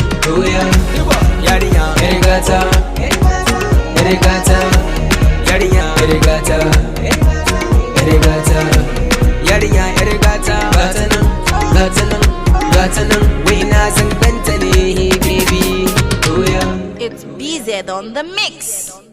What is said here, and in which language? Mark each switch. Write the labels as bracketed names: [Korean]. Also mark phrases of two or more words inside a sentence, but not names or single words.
[Hausa] Oh yeah, yarinya, yar gata, yar gata, yarinya, yar gata, yar gata, yarinya, yar gata. Gata nan, gata nan, gata nan, wai na zan ganta ne, baby. [English] Oh yeah. It's B Z on the mix.